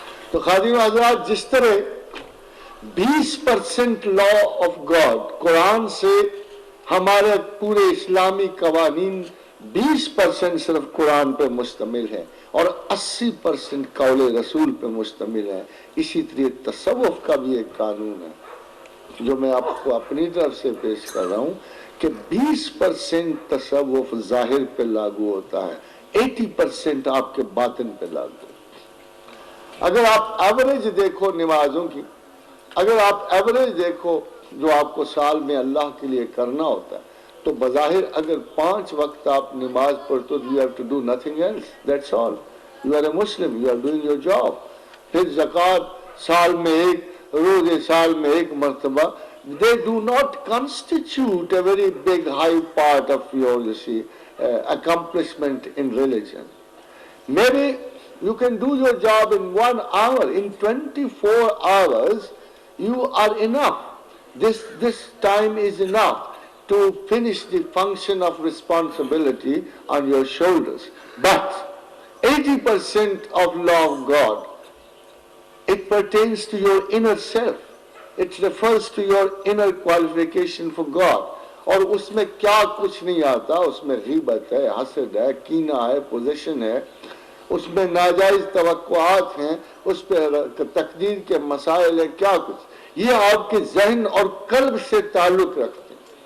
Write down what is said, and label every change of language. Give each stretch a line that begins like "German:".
Urdu: تو خادم حضرات، جس طرح 20% لا آف گاڈ قرآن سے ہمارے پورے اسلامی قوانین 20% صرف قرآن پہ مشتمل ہے اور 80% قول رسول پہ مشتمل ہے، اسی طرح تصوف کا بھی ایک قانون ہے جو میں آپ کو اپنی طرف سے پیش کر رہا ہوں کہ 20% تصوف ظاہر پہ لاگو ہوتا ہے، 80% آپ کے باطن پہ لاگو ہوتا ہے. اگر آپ ایوریج دیکھو نمازوں کی، اگر آپ ایوریج دیکھو جو آپ کو سال میں اللہ کے لیے کرنا ہوتا ہے، تو بظاہر اگر 5 وقت آپ نماز پڑھتے ہو,
English: you have to do nothing else, that's all. You are a Muslim, you are doing your job. پھر زکوٰۃ سال میں ایک، روزے سال میں ایک مرتبہ. They do not constitute a very big high part of your, you see, accomplishment in religion. Maybe you can do your job in 1 hour. In 24 hours, you are enough. This time is enough to finish the function of responsibility on your shoulders. But 80% of law of God, it pertains to your inner self. It refers to your inner qualification for God.
Urdu: اور اس میں کیا کچھ نہیں آتا، اس میں غیبت ہے، حسد ہے، کینہ ہے، پوزیشن ہے، اس میں ناجائز توقعات ہیں، اس پہ تقدیر کے مسائل ہیں، کیا کچھ. یہ آپ کے ذہن اور قلب سے تعلق رکھتے ہیں.